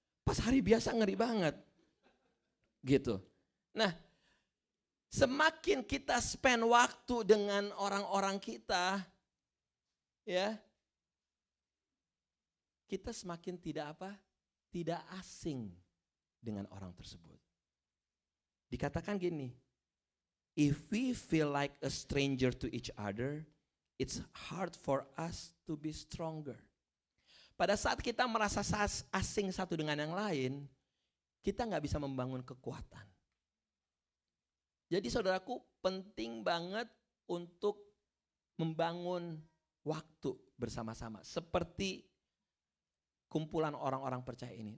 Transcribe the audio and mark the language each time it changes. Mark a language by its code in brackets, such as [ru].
[id] Pas hari biasa ngeri banget. Gitu. Nah, Semakin kita spend waktu dengan orang-orang kita, ya, kita semakin tidak apa? Tidak asing dengan orang tersebut. Dikatakan gini, [en] if we feel like a stranger to each other, it's hard for us to be stronger. [id] Pada saat kita merasa asing satu dengan yang lain, kita nggak bisa membangun kekuatan. Jadi saudaraku, penting banget untuk membangun waktu bersama-sama. Seperti kumpulan orang-orang percaya ini.